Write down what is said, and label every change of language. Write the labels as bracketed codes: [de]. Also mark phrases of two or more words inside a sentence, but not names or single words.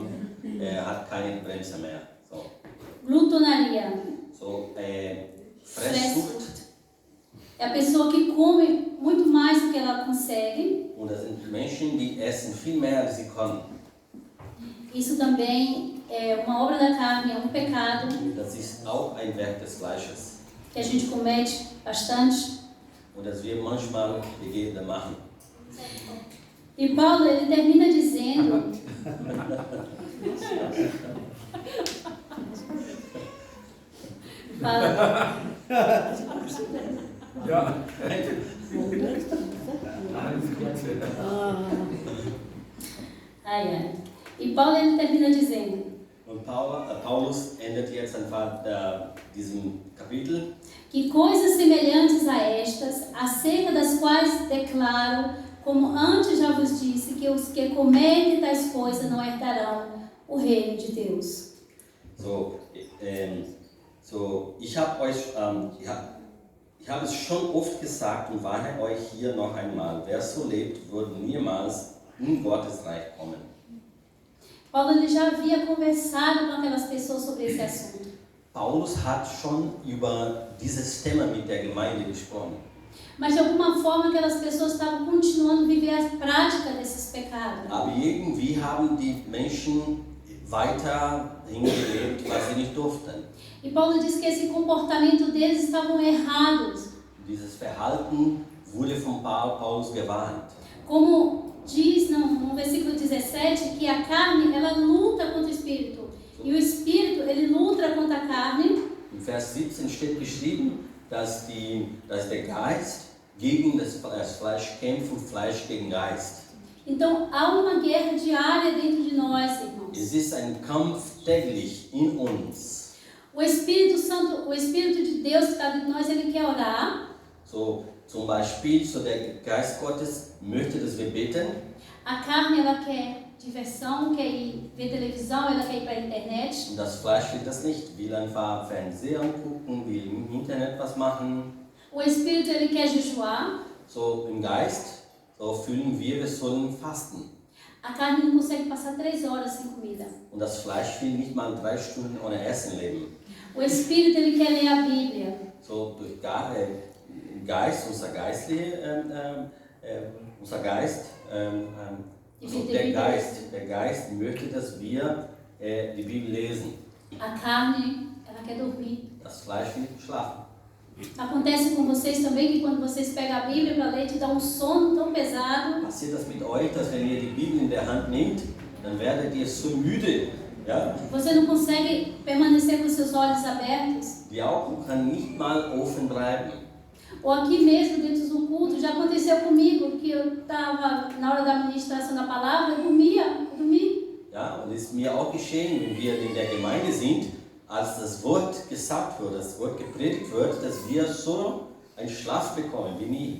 [de] Er hat keine Bremse mehr. So, [pt] Glutonaria. [de] Fresssucht. [pt] É a pessoa que come muito mais do que ela consegue. [de] Und das sind Menschen, die essen viel mehr, als sie können. [pt] Isso também é uma obra da carne, é um pecado [de] Das ist auch ein Werk des Fleisches. [pt] que a gente comete bastante. [de] Und das wir manchmal machen. [pt] E Paulo, ele termina dizendo... Fala. [de] Ja. Ai, ai. [pt] E Paulo, ele termina dizendo... [de] Und Paulus endet jetzt einfach diesem Kapitel. [pt] Que coisas semelhantes a estas, acerca das quais declaro, como antes já vos disse, que os que cometem tais coisas não herdarão o reino de Deus. [de] Ich habe es schon oft gesagt und warne euch hier noch einmal, wer so lebt, wird niemals in Gottes Reich kommen. [pt] Paulo ele já havia conversado com aquelas pessoas sobre esse assunto. [de] Paulus hat schon über dieses Thema mit der Gemeinde gesprochen. [pt] Mas de alguma forma aquelas pessoas estavam continuando a viver a prática desses pecados. [de] Aber irgendwie haben die Menschen weiter hingelebt, was sie nicht durften. [pt] E Paulo diz que esse comportamento deles estavam errados. [de] Dieses Verhalten wurde von Paulus gewarnt. [pt] Como diz no versículo 17, que a carne ela luta contra o espírito. E o espírito ele luta contra a carne. [de] Im Vers 17 steht geschrieben, dass der Geist gegen das Fleisch kämpft und Fleisch gegen Geist. [pt] Então há uma guerra diária dentro de nós, irmãos. [de] Es ist ein Kampf täglich in uns. [pt] O Espírito Santo, o Espírito de Deus que está dentro de nós, ele quer orar. [de] So, zum Beispiel, so der Geist Gottes möchte, dass wir beten. [pt] A carne ela quer diversão, quer ir ver televisão, ela quer ir para a internet. [de] Und das Fleisch will das nicht, will einfach Fernseher angucken, will im Internet was machen. [pt] O Espírito ele quer jejuar. [de] So im Geist, so fühlen wir sollen fasten. [pt] A carne não consegue passar 3 horas sem comida. [de] Und das Fleisch will nicht mal 3 Stunden ohne Essen leben. [pt] O Espírito ele quer ler a Bíblia. [de] So durch Geist, unser Geist, der Geist möchte, dass wir die Bibel lesen. [pt] A carne, ela quer dormir. [de] Das Fleisch will schlafen. [pt] Acontece com vocês também que quando vocês pegam a Bíblia para ler, te dá um sono tão pesado. [de] Passiert das mit euch, dass wenn ihr die Bibel in der Hand nehmt, dann werdet ihr so müde. Ja? [pt] Você não consegue permanecer com seus olhos abertos. [de] Die Augen können nicht mal offen bleiben. [pt] Ou aqui mesmo, dentro do culto, já aconteceu comigo, que eu estava na hora da ministração da palavra, eu dormi. [de] Ja, und es ist mir auch geschehen, wenn wir in der Gemeinde sind, als das Wort gesagt wird, das Wort gepredigt wird, dass wir so einen Schlaf bekommen wie nie.